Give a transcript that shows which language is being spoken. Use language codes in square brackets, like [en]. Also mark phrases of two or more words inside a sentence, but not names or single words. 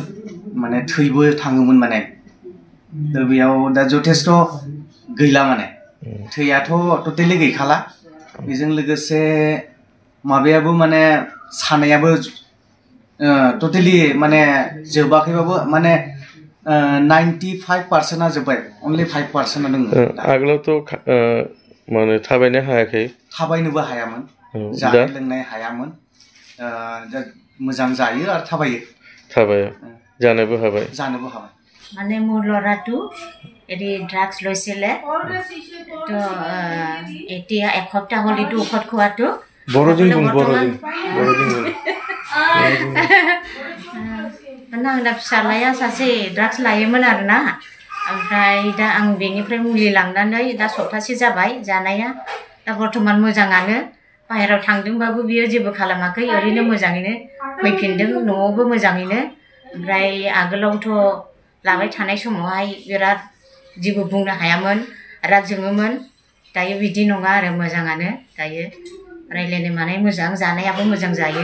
[brx] माने थैबो थाङोमोन माने दा बेयाव दा जथेस्थ गैला माने थैयाथ' टटेलि गैखाला बेजों लोगोसे माबायाबो माने सानायाबो टटेलि माने जोबाखैबाबो माने 95% जोब्बाय अनलि 5% दङ। आगोलावथ' माने थाबायनो हायाखै थाबायनोबो हायामोन जानाय लोंनाय हायामोन मोजां जायो आरो थाबायो जानोबो हाबाय [as] মানে মোৰ ল'ৰাটো এৰি ড্ৰাগছ লৈছিলে তো এতিয়া এসপ্তাহ হ'ল এইটো ঔষধ খোৱাটো বড়দিন [brx] आं दा फिसालाया सासे ड्राग्स लायोमोन आरोना ओमफ्राय दा आं बेनिफ्राय मुलि लांनानै दा सप्तासे जाबाय जानाया दा बर्थमान मोजाङानो बाहेरायाव थांदोंबाबो बियो जेबो खालामाखै ओरैनो मोजाङैनो फैफिनदों न'आवबो मोजाङैनो ओमफ्राय आगोलावथ' लाबाय थानाय समावहाय बिराद जेबो बुंनो हायामोन राग जोङोमोन दायो बिदि नङा आरो मोजाङानो दायो रायलायनाय मानाय मोजां जानायाबो मोजां जायो।